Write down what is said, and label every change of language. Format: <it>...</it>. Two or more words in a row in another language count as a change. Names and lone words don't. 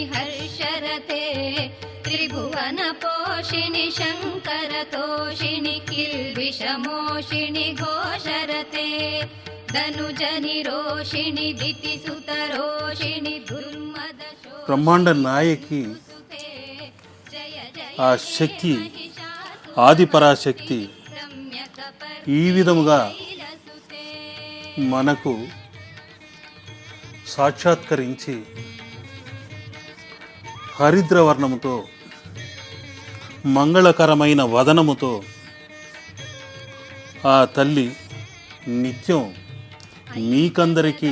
<sa>हर्षरते त्रिभुवन पोषिणि शङ्करतोषिणि किल्बिषमोषिणि घोषरते धनुजनि रोषिणि दितिसुतरोषिणि दुर्मद</sa> <te>బ్రహ్మాండ నాయకి ఆ శక్తి ఆదిపరాశక్తి ఈ విధముగా మనకు సాక్షాత్కరించి హరిద్రవర్ణముతో మంగళకరమైన వదనముతో ఆ తల్లి నిత్యం మీకందరికీ</te>